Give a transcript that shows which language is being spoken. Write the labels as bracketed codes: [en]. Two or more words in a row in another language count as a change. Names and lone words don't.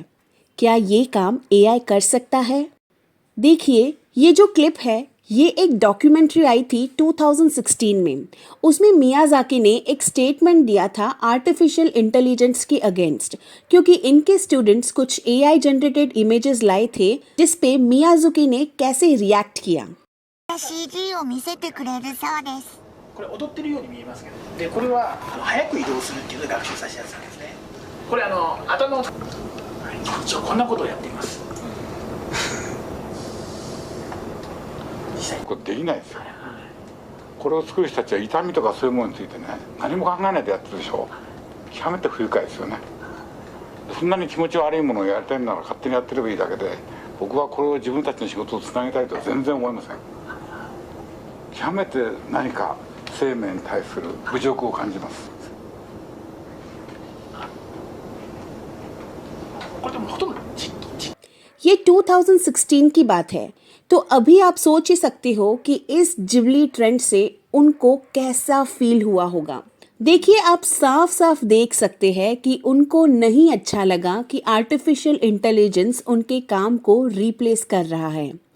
[hi] क्या ये काम एआई कर सकता है? देखिए, ये जो क्लिप है, ये एक डॉक्यूमेंट्री आई थी 2016 में। उसमें मियाजाकी ने एक स्टेटमेंट दिया था [en] artificial intelligence [hi] के अगेंस्ट, क्योंकि इनके स्टूडेंट्स कुछ [en] AI generated images [hi] लाए थे, जिस पे मियाजाकी ने कैसे रिएक्ट किया। [ja] CG を見せてくれるそうです。これ踊ってるように見えますけど、でこれは早く移動するっていうのを学習させたやつなんですね。これ頭を、一応こんなことをやっています。これできないですよ。これを作る人たちは痛みとかそういうものについてね、何も考えないでやってるでしょ。極めて不愉快ですよね。そんなに気持ち悪いものをやりたいなら勝手にやってればいいだけで、僕はこれを自分たちの仕事をつなげたいとは全然思いません。極めて何か生命に対する侮辱を感じます。 [hi] ये 2016 की बात है, तो अभी आप सोच ही सकते हो कि इस जिबली ट्रेंड से उनको कैसा फील हुआ होगा। देखिए, आप साफ साफ देख सकते हैं कि उनको नहीं अच्छा लगा कि [en] artificial intelligence [hi] उनके काम को रिप्लेस कर रहा है।